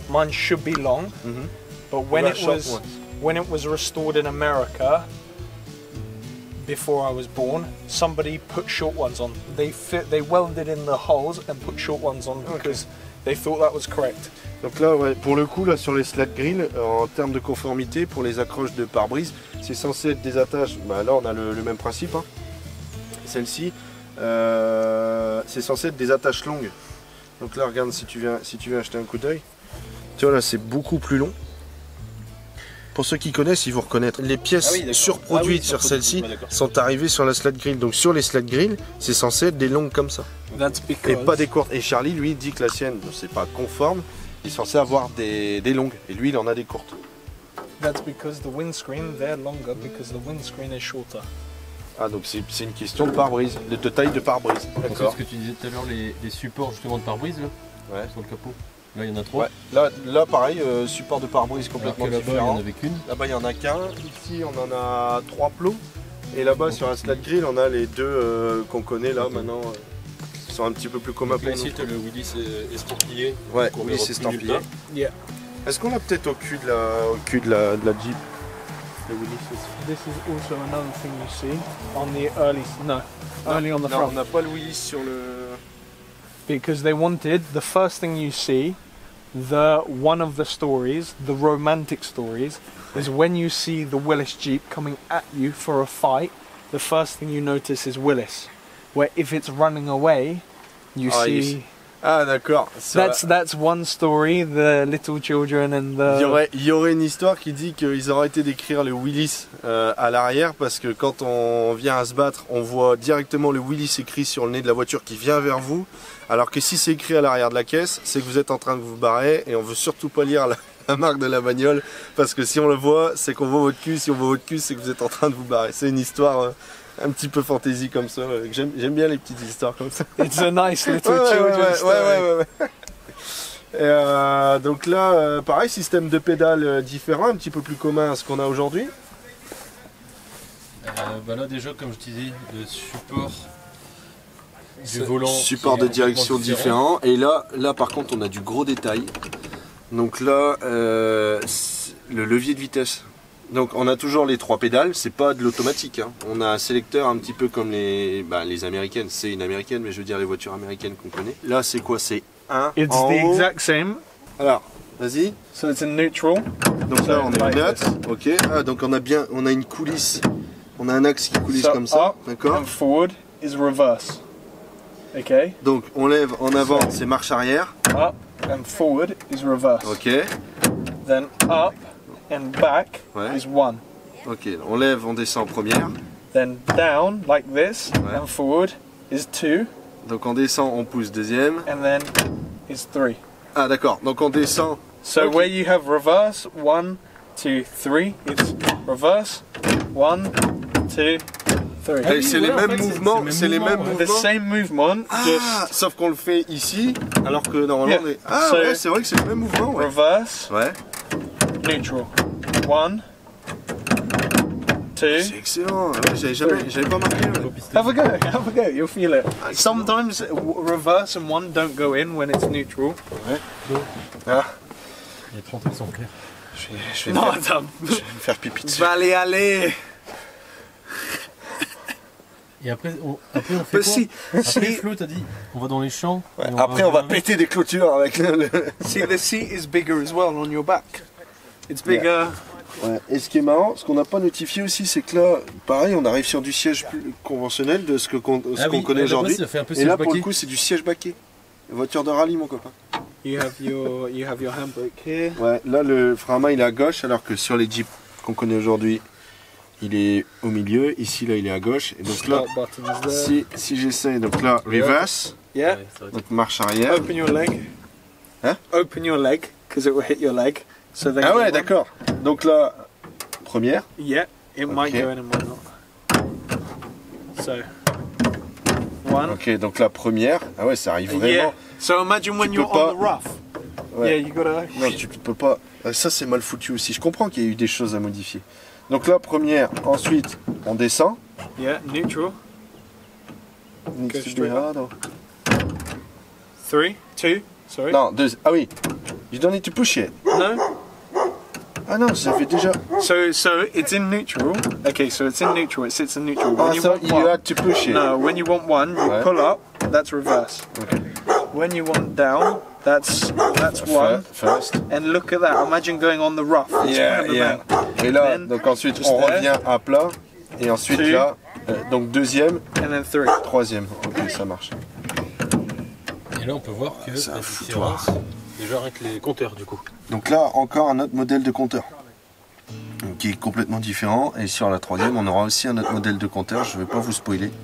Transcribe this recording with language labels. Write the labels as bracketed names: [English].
[English] Mine should be long, but when it was restored in America, before I was born, somebody put short ones on. They welded in the holes and put short ones on because they thought that was correct. [French] Donc là, ouais, pour le coup, là sur les slack grill, en termes de conformité, pour les accroches de pare-brise, c'est censé être des attaches. Bah, là, on a le même principe. Hein. Celle-ci, c'est censé être des attaches longues. Donc là, regarde si tu viens acheter un coup d'œil. Tu vois là, c'est beaucoup plus long. Pour ceux qui connaissent, ils vont reconnaître. Les pièces surproduites sur celle-ci sont arrivées sur la slack grill. Donc sur les slack grill, c'est censé être des longues comme ça. Et pas des courtes. Et Charlie, lui, dit que la sienne, c'est pas conforme. Il est censé avoir des longues. Et lui, il en a des courtes. [English] That's because the windscreen, they're longer because the windscreen is shorter. [French] Ah, donc c'est une question de pare-brise, de taille de pare-brise. D'accord. Ce que tu disais tout à l'heure, les supports justement de pare-brise là, sur le capot. Là, il y en a 3. Ouais. Là pareil, support de pare-brise complètement différent. Là-bas, il y en avait qu'une. Là-bas, il n'y en a qu'un. Ici, on en a 3 plots. Et là-bas, sur la slack grill, on a les deux qu'on connaît là maintenant. Qui sont un petit peu plus communs pour nous. Ici, tu as le Willis estampillé. Ouais, Willis estampillé. [English] Yeah. [French] Est-ce qu'on l'a peut-être au cul de la Jeep? [English] The Willis [French] aussi. [English] This is also another thing you see on the early on the front. [French] On n'a pas le Willis sur le... [English] Because they wanted, the first thing you see, one of the stories, the romantic stories, is when you see the Willis Jeep coming at you for a fight, the first thing you notice is Willis. Where if it's running away, you see... [French] Ah d'accord. [English] That's one story, the little children and the... [French] Il y aurait une histoire qui dit qu'ils auraient arrêté d'écrire le Willis à l'arrière parce que quand on vient à se battre, on voit directement le Willis écrit sur le nez de la voiture qui vient vers vous. Alors que si c'est écrit à l'arrière de la caisse, c'est que vous êtes en train de vous barrer et on veut surtout pas lire la marque de la bagnole parce que si on le voit, c'est qu'on voit votre cul. Si on voit votre cul, c'est que vous êtes en train de vous barrer. C'est une histoire... un petit peu fantaisie comme ça, j'aime bien les petites histoires comme ça. [English] It's a nice little children's story. [French] Et donc là, pareil, système de pédales différent, un petit peu plus commun à ce qu'on a aujourd'hui. Là déjà, comme je disais, le support du volant. Support de direction différent. Et là par contre, on a du gros détail. Donc là, le levier de vitesse. Donc on a toujours les 3 pédales, c'est pas de l'automatique. Hein. On a un sélecteur un petit peu comme les américaines. C'est une américaine, mais je veux dire les voitures américaines qu'on connaît. Là c'est quoi? C'est 1 [English] It's [French] en [English] the [French] haut. [English] exact same. [French] Alors, vas-y. [English] So it's in neutral. [French] Donc là on est neutre. Ok. Ah, donc on a une coulisse. On a un axe qui coulisse comme ça. D'accord. [English] And forward is reverse. Okay. [French] Donc on lève en avant, c'est marche arrière. [English] Up and forward is reverse. Ok. Then up and back is 1. [French] Ok, on lève, on descend en première. [English] Then down like this and forward is 2. [French] Donc on descend, on pousse deuxième. [English] And then is 3. [French] Ah d'accord, donc on descend. [English] So where you have reverse 1, 2, 3. It's reverse. 1, 2, 3. [French] Et c'est les mêmes mouvements, c'est les mêmes mouvements. [English] The same movement, just... [French] Sauf qu'on le fait ici, alors que normalement on est... Ah ouais, c'est vrai que c'est le même mouvement, ouais. [English] Reverse. [French] Ouais. [English] Neutral. 1, 2. [French] C'est excellent, ouais, j'avais pas marqué. Ouais. [English] Have a go, you'll feel it. Sometimes reverse and 1 don't go in when it's neutral. [French] Ouais. Ah. Il y a 30 exemplaires. Je vais me faire pipi dessus. Allez. Et après on fait quoi? Après Flo t'as dit, on va dans les champs. Ouais. Après on va péter des clôtures avec le... [English] See, the seat is bigger as well on your back. It's bigger. [French] Ouais. Et ce qui est marrant, ce qu'on n'a pas notifié aussi, c'est que là, pareil, on arrive sur du siège plus conventionnel de ce qu'on connaît aujourd'hui. Et là, pour le coup, c'est du siège baquet. Voiture de rallye, mon copain. [English] You have your handbrake here. [French] Ouais, là, le frein à main, il est à gauche, alors que sur les Jeeps qu'on connaît aujourd'hui, il est au milieu. Ici, là, il est à gauche. Et donc là, si j'essaye, donc là, reverse. [English] Yeah. [French] Donc marche arrière. [English] Open your leg. [French] Hein? [English] Open your leg, because it will hit your leg. So then [French] ah ouais, d'accord. Donc là, première. [English] Yeah, it might go in and might not. So, 1. [French] Ok, donc la première. Ah ouais, ça arrive vraiment. [English] Yeah. So imagine when you're on the rough. [French] Ouais. [English] Yeah, you gotta... [French] Non, tu peux pas. Ça, c'est mal foutu aussi. Je comprends qu'il y a eu des choses à modifier. Donc là, première. Ensuite, on descend. [English] Yeah, neutral. Go straight up. 3, 2, sorry. [French] Non, 2. Ah oui. [English] You don't need to push it. No. [French] Ah non, ça fait déjà. [English] So it's in neutral. Okay, so it's in neutral. It sits in neutral. When you want you had to push it. No, when you want 1, you pull up. That's reverse. Okay. When you want down, that's 1. First. And look at that. Imagine going on the rough. [French] Yeah. Et là, [English] then, [French] donc ensuite on revient à plat. Et ensuite là, donc deuxième. [English] And then 3. [French] Troisième. Ok, ça marche. Et là, on peut voir que la différence. Déjà avec les compteurs du coup. Donc là encore un autre modèle de compteur qui est complètement différent, et sur la troisième on aura aussi un autre modèle de compteur, je ne vais pas vous spoiler.